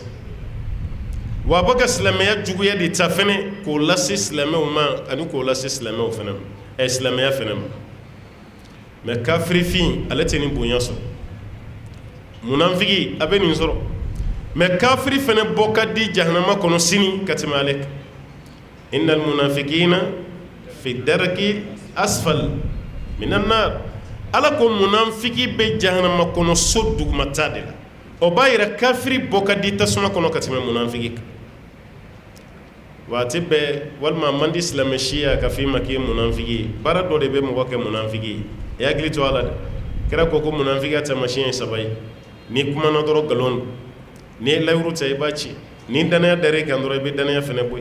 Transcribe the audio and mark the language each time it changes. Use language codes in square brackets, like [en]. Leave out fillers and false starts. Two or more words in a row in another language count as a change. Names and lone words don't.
[bm] Wa a bɛ ka silamɛya juguya de ta fɛnɛ k'o lase silamɛw ma ani k'o lase silamɛw fɛnɛ ma, silamɛya fɛnɛ ma. Mais kafirifin ale tɛ nin bonya sɔrɔ. Munafiki a bɛ nin sɔrɔ. Mais kafiri fɛnɛ bɔ ka di jahanama kɔnɔ sini ka tɛmɛ ale kan. [ar] إن المنافقين في الدرك الأسفل من النار. [bm] Ala ko munafiki bɛ jahanama kɔnɔ so dugumata de la. O b'a yira kafiri bɔ ka di tasuma kɔnɔ ka tɛmɛ munafiki kan. Waati bɛɛ walima man di silamɛ si ye ka f'i ma k'i ye munafiki ye, baara dɔ de bɛ mɔgɔ kɛ munafiki ye. I hakili to a la dɛ. Kira ko ko munafikiya taamasiyɛn ye 3 ye. N'i kumana dɔrɔn nkalon don, n'i ye layiru ta i b'a ci, ni danaya dar'i kan dɔrɔn i bɛ danaya fɛnɛ bɔ yen.